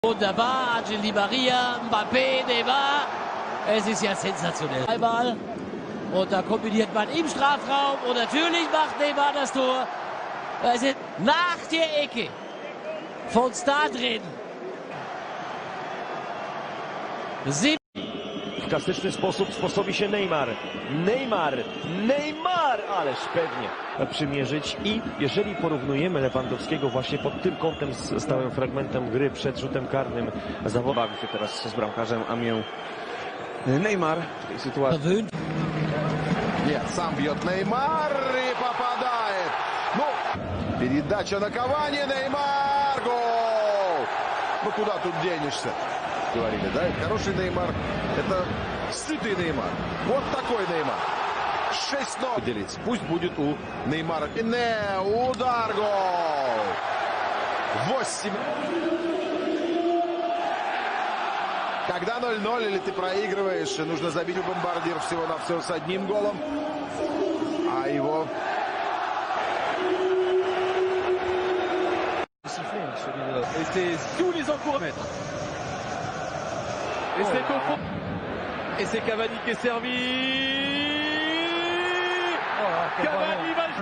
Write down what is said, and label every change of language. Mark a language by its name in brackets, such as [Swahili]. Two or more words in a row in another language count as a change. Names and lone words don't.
[German] Wunderbar, Angel Di Maria, Mbappé, Neymar. Es ist ja sensationell. Einmal. Und da kombiniert man im Strafraum. Und natürlich macht Neymar das Tor. Also nach der Ecke von Stadrin. [Polish] W klasyczny sposób sposobi się Neymar. Neymar! Ależ pewnie przymierzyć. I jeżeli porównujemy Lewandowskiego właśnie pod tym kątem z stałym fragmentem gry przed rzutem karnym, bawi się teraz z bramkarzem Amię Neymar w tej sytuacji. [Russian] Нет, сам бьет Неймар и попадает. Ну, передача на Кавани, Неймар, гол! Ну, куда тут денешься? Говорили, да? Хороший Неймар. Это сытый Неймар. Вот такой Неймар. 6-0 делится. Пусть будет у Неймара. Удар, гол! 8. Когда 0-0 или ты проигрываешь, нужно забить у бомбардиров всего-навсего с одним голом. А его... [French] Et c'est sous les encouragements. Et c'est au fond. Et c'est Cavani qui est servi. Cavani va...